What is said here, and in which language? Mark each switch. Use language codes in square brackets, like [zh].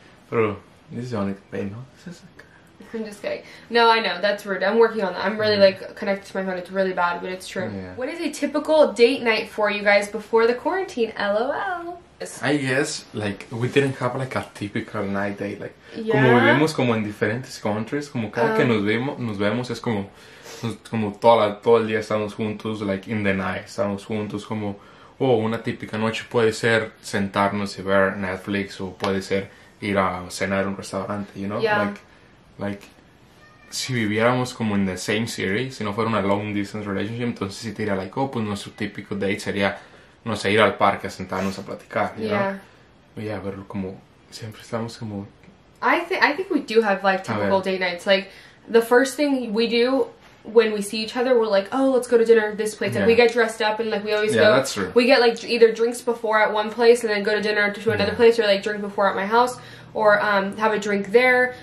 [es] Pero, [en] this is the only, babe, no? This is like, I'm just kidding. No, I know, that's rude. I'm working on that. I'm really like connected to my phone. It's really bad, but it's true. Yeah. What is a typical date night for you guys before the quarantine? LOL. I guess, like, we didn't have like a typical night date. Like, Yeah. [es] como vivimos como en diferentes [en] countries, [es] como cada que nos vemos es como todo el día estamos juntos, [en] like in the night, [es] estamos juntos como, una típica noche puede ser sentarnos y ver Netflix o puede ser ir a cenar a un restaurante, [en] you know? Yeah. [es] Like, si viviéramos como en [en] the same city, [es] si no fuera una [en] long distance relationship, [es] entonces sí te diría like, pues nuestro típico date sería, no sé, ir al parque a sentarnos a platicar, [en] you know? Yeah, [es] pero como, siempre estamos como... [en] I think we do have like typical date nights. Like, the first thing we do when we see each other, we're like, oh, let's go to dinner at this place. Like, we get dressed up and like we always go. Yeah, that's true. We get like either drinks before at one place and then go to dinner to another place, or like drink before at my house, or have a drink there.